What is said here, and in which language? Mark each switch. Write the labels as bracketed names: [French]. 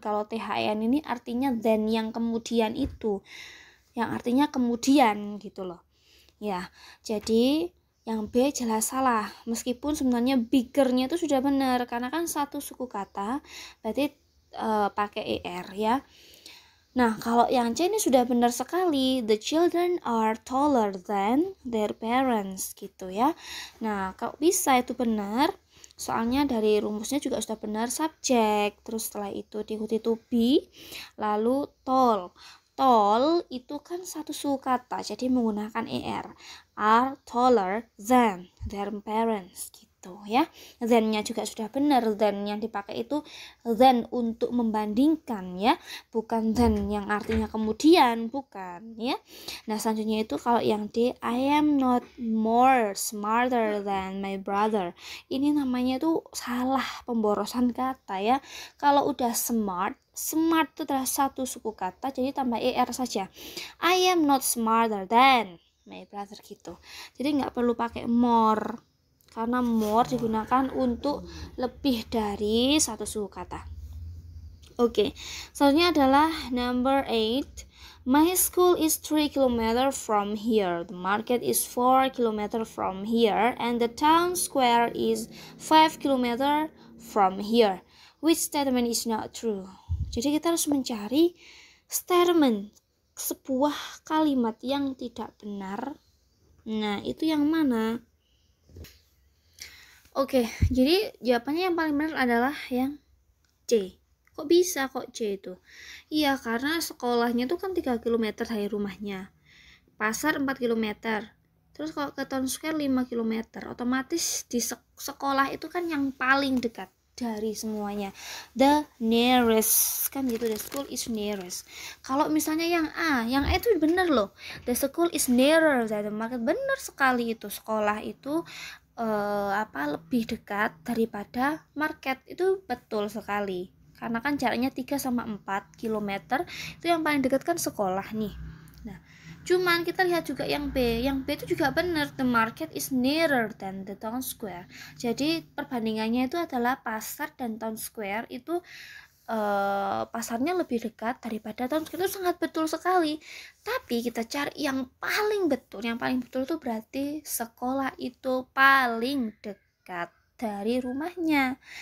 [Indonesian] Kalau THEN ini artinya than yang kemudian itu, yang artinya kemudian gitu loh ya. Jadi yang B jelas salah, meskipun sebenarnya bigger-nya itu sudah benar karena kan 1 suku kata berarti pakai ER ya. Nah, kalau yang C ini sudah benar sekali. [English] The children are taller than their parents [Indonesian] gitu ya. Nah, kalau bisa itu benar. Soalnya dari rumusnya juga sudah benar subjek. Terus setelah itu diikuti to be, lalu tall. Tall itu kan satu suku kata, jadi menggunakan er. [English] Are taller than their parents [Indonesian] gitu ya. Than-nya juga sudah benar. Than yang dipakai itu than untuk membandingkan ya, bukan than yang artinya kemudian, bukan ya. Nah, selanjutnya itu kalau yang D, [English] I am not more smarter than my brother. [Indonesian] Ini namanya tuh salah pemborosan kata ya. Kalau udah smart itu adalah satu suku kata, jadi tambah er saja. [English] I am not smarter than my brother gitu. [Indonesian] Jadi nggak perlu pakai more, karena more digunakan untuk lebih dari satu suku kata. Oke, selanjutnya adalah number 8. [English] My school is 3 km from here. The market is 4 km from here, and the town square is 5 km from here. Which statement is not true? [Indonesian] Jadi kita harus mencari statement, sebuah kalimat yang tidak benar. Nah, itu yang mana? Oke, jadi jawabannya yang paling benar adalah yang C. Kok bisa kok C itu? Iya, karena sekolahnya tuh kan 3 km dari rumahnya. Pasar 4 km. Terus kalau ke town square 5 km. Otomatis di sekolah itu kan yang paling dekat dari semuanya. [English] The nearest, [Indonesian] kan gitu, [English] the school is nearest. [Indonesian] Kalau misalnya yang A itu benar loh. [English] The school is nearer than the market. [Indonesian] Benar sekali itu, sekolah itu lebih dekat daripada market. Itu betul sekali. Karena kan jaraknya 3 sama 4 km. Itu yang paling dekat kan sekolah nih. Nah, cuman kita lihat juga yang B. Yang B itu juga benar. [English] The market is nearer than the town square. [Indonesian] Jadi perbandingannya itu adalah pasar dan town square itu pasarnya lebih dekat daripada town square. Itu sangat betul sekali. Tapi kita cari yang paling betul. Yang paling betul itu berarti sekolah itu paling dekat dari rumahnya.